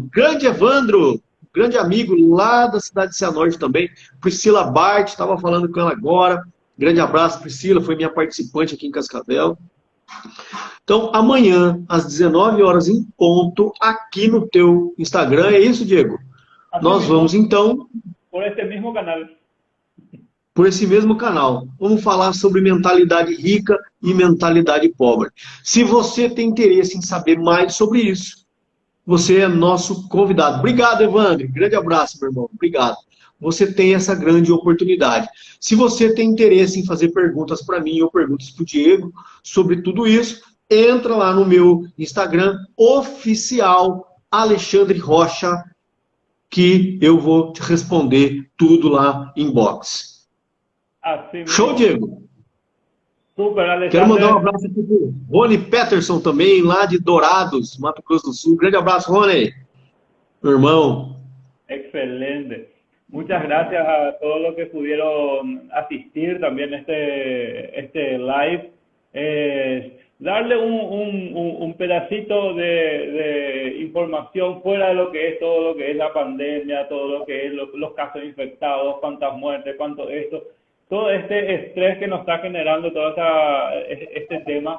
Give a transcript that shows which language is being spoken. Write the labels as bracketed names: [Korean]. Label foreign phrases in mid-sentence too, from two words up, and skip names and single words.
[Portuguese] Grande Evandro, grande amigo lá da cidade de Cianorte também. Priscila Bart, estava falando com ela agora. Grande abraço, Priscila, foi minha participante aqui em Cascavel. Então, amanhã, às 19 horas em ponto, aqui no teu Instagram, é isso, Diego? [Spanish] Así [Portuguese] Nós vamos [Spanish] mismo, [Portuguese] então [Spanish] por este mismo canal. [Portuguese] por esse mesmo canal. Vamos falar sobre mentalidade rica e mentalidade pobre. Se você tem interesse em saber mais sobre isso, você é nosso convidado. Obrigado, Evandro. Grande abraço, meu irmão. Obrigado. Você tem essa grande oportunidade. Se você tem interesse em fazer perguntas para mim ou perguntas para o Diego sobre tudo isso, entra lá no meu Instagram oficial Alexandre Rocha, que eu vou te responder tudo lá em box. [Spanish] Así [Portuguese] Show, [Spanish] mismo. [Portuguese] Diego? Super, Quero mandar um Alexander. abraço aqui pro Rony Peterson também, lá de Dourados, Mato Grosso do Sul. Grande abraço, Rony, meu irmão. Excelente. [Spanish] Muchas gracias a todos los que pudieron asistir también a este live. Darle un pedacito de información fuera de lo que es todo lo que es la pandemia, todo lo que es los casos infectados, cuántas muertes, cuánto esto, todo este estrés que nos está generando todo este tema.